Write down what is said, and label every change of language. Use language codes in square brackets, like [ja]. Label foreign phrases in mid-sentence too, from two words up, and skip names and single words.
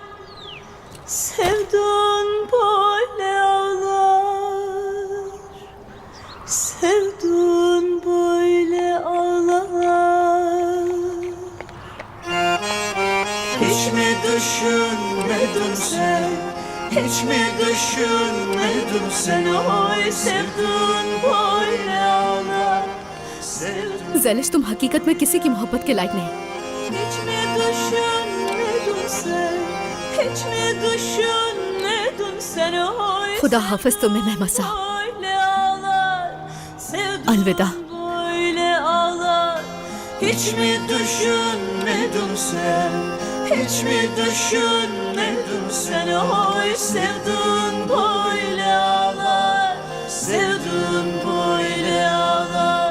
[tr] Sevdun böyle ağlar, sevdun böyle ağlar. Hiç mi düşünmedin sen? Hiç mi düşünmedin sen oy? Sevdun böyle ağlar, sevdun. [hi] जैलिश, तुम हकीकत में किसी की मोहब्बत के लायक नहीं। [tr] Hiç mi düşünmedin sen? Hiç mi düşünmedin sen oy? [hi] खुदा हाफिज तुम्हें मेहमा साहब। [tr] Böyle ağlar, sevdun [hi] Alvida। [tr] böyle ağlar. Hiç mi düşünmedin sen? Hiç mi düşünmedin sen oy? Sevdun böyle ağlar, sevdun böyle ağlar.